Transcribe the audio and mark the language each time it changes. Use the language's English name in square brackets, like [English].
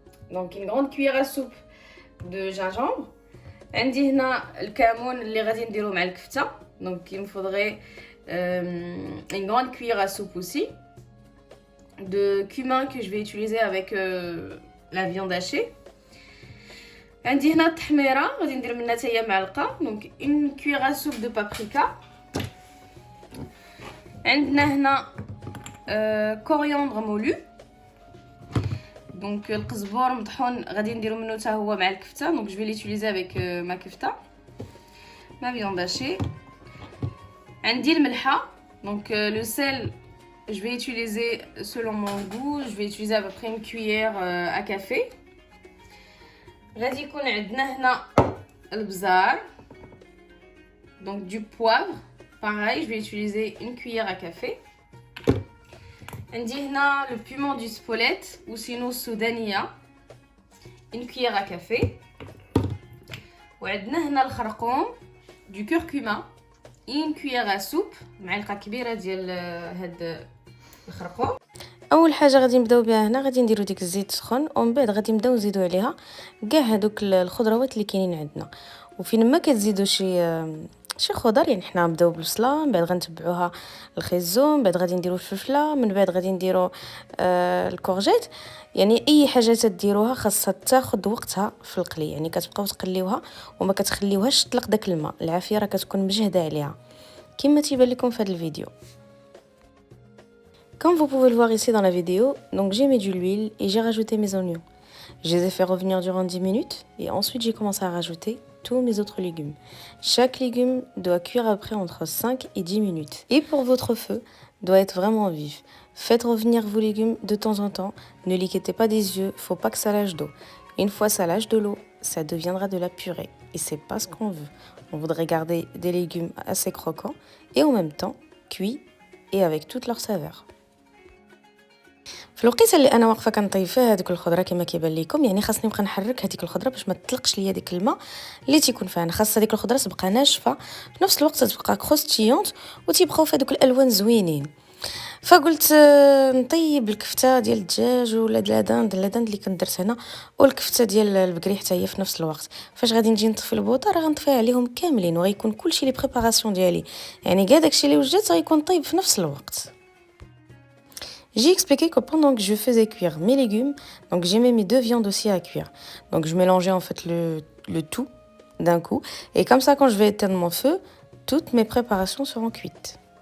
[French] Donc une grande cuillère à soupe de gingembre. [Arabic] عندي هنا الكمون اللي غادي نديرو مع الكفته. [French] Donc il me faudrait une grande cuillère à soupe aussi de cumin que je vais utiliser avec la viande hachée. [Arabic] عندي هنا التحميره غادي ندير منها حتى هي معلقه. [French] Donc une cuillère à soupe de paprika. [Arabic] عندنا هنا coriandre moulu. Donc القزبر مطحون غادي نديرو منه حتى هو مع الكفته. [French] Donc je vais l'utiliser avec ma kefta, ma viande hachée. [Arabic] عندي الملحه. [French] Donc le sel je vais utiliser selon mon goût, je vais utiliser à peu près une cuillère à café. [Arabic] غادي يكون عندنا هنا البزار. [French] Donc du poivre, pareil, je vais utiliser une cuillère à café. [Arabic] عندي هنا [French] le piment du Spolette ou sinon Soudania, une cuillère à café. [Arabic] وعندنا هنا الخرقوم [French] du curcuma, une cuillère à soupe. [Arabic] معلقه كبيره ديال هاد الخرقوم. اول حاجه غادي نبداو بها هنا، غادي نديرو ديك الزيت سخون ومن بعد غادي نبداو نزيدو عليها كاع هادوك الخضروات اللي كاينين عندنا. وفين ما كتزيدوا شي خضر يعني حنا نبداو بالبصله، من بعد غنتبعوها الخيزو، من بعد غادي نديرو الفلفله، من بعد غادي نديرو الكورجيت. يعني اي حاجه تديروها خاصها تاخذ وقتها في القلي، يعني كتبقاو تقليوها وما كتخليوهاش تطلق داك الماء، العافيه راه كتكون مجهده عليها كما تيبان لكم في هذا الفيديو. [French] Comme vous pouvez le voir ici dans la vidéo, donc j'ai mis de l'huile et j'ai rajouté mes oignons. Je les ai fait revenir durant 10 minutes et ensuite j'ai commencé à rajouter tous mes autres légumes. Chaque légume doit cuire après entre 5 et 10 minutes. Et pour votre feu, doit être vraiment vif. Faites revenir vos légumes de temps en temps, ne les quittez pas des yeux, faut pas que ça lâche d'eau. Une fois ça lâche de l'eau, ça deviendra de la purée et c'est pas ce qu'on veut. On voudrait garder des légumes assez croquants et en même temps cuits et avec toute leur saveur. [Arabic] في الوقيته اللي انا واقفه كنطيب فيها هذيك الخضره كما كيبان لكم، يعني خاصني نبقى نحرك هذيك الخضره باش ما تطلقش ليا ديك الماء اللي تيكون فيها. انا خاص هذيك الخضره تبقى ناشفه في نفس الوقت تبقى كروستيونط وتيبقاو في هذوك الالوان زوينين. فقلت نطيب الكفته ديال الدجاج ولا لا داند اللي كنت درت هنا، والكفته ديال البقري حتى هي في نفس الوقت. فاش غادي نجي نطفي البوطه راه غنطفيها عليهم كاملين وغيكون كلشي لي بريباراسيون ديالي، يعني كاع داكشي اللي وجدت غيكون طيب في نفس الوقت. [French] J'ai expliqué que pendant que je faisais cuire mes légumes, donc j'ai mis mes 2 viandes aussi à cuire. Donc je mélangeais en fait le tout d'un coup. Et comme ça, quand je vais éteindre mon feu, toutes mes préparations seront cuites.